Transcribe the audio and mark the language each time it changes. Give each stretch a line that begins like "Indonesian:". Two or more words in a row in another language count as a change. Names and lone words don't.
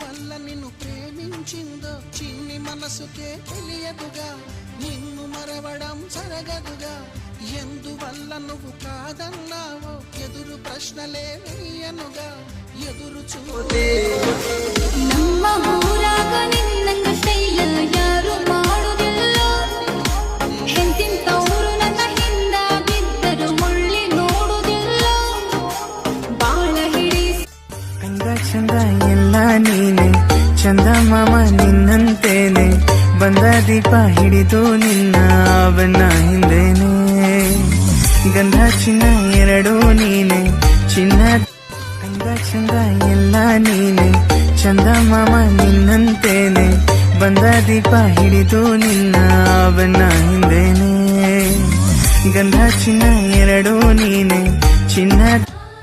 Telugu: నిన్ను ప్రేమించిందో చిన్ని మనసుకే తెలియదుగా నిన్ను మరవడం జరగదుగా ఎందువల్ల నువ్వు కాదన్నావో ఎదురు ప్రశ్నలే వేయనుగా ఎదురు చూడే
Kannada: ನಮ್ಮ ಊರಾಗ ನಿನ್ನಂಗ ಸ್ಟೈಲ ಯಾರು ಮಾಡುದಿಲ್ಲ ಎಂತಿಂತವ್ರು ನನ್ನ ಹಿಂದ ಬಿದ್ದರು ಮುಳ್ಳಿ ನೋಡುದಿಲ್ಲ ಬಾಳ ಹಿಡಿ ಅಂದ ಚಂದ ಎಲ್ಲ ನೀನೆ ಚಂದ ಮಾಮ ನಿನ್ನಂತೇನೆ ಬಂದ ದೀಪ ಹಿಡಿದು ನಿನ್ನ ಬಣ್ಣ ಹಿಂದೇನೆ ಗಂಧ ಚಿನ್ನ ಎರಡೂ ನೀನೆ ಚಿನ್ನ ಅಂದ ಚಂದ ಎಲ್ಲ ನೀನೆ ಚಂದ ಮಾಮ ನಿನ್ನಂತೇನೆ ಬಂದ ದೀಪ ಹಿಡಿದು ನಿನ್ನ ಬಣ್ಣ ಹಿಂದೇನೆ ಗಂಧ ಚಿನ್ನ ಎರಡೂ ನೀನೆ ಚಿನ್ನ